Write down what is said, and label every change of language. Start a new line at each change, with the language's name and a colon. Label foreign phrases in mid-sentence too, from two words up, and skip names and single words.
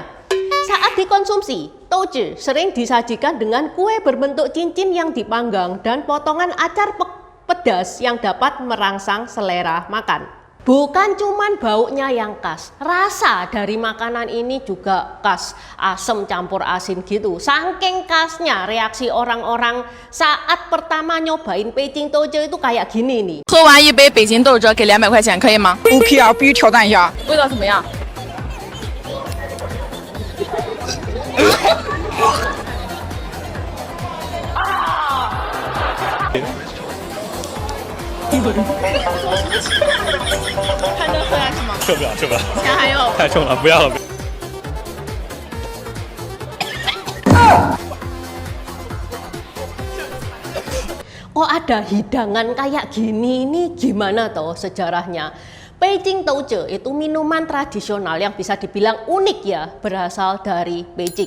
Indonesian: Saat dikonsumsi, Touche sering disajikan dengan kue berbentuk cincin yang dipanggang dan potongan acar pedas yang dapat merangsang selera makan. Bukan cuman baunya yang khas, rasa dari makanan ini juga khas, asam campur asin gitu. Saking khasnya reaksi orang-orang saat pertama nyobain Beijing Touche itu kayak gini nih.
Chinese: 喝完一杯北京豆汁给200块钱，可以吗？ OK 啊，必须挑战一下。味道怎么样？还能喝下去吗？吃不了，吃不了，钱还要。太重了，不要了。
Indonesian: Oh ada hidangan kayak gini, ini gimana toh sejarahnya? Beijing Touche itu minuman tradisional yang bisa dibilang unik ya, berasal dari Beijing.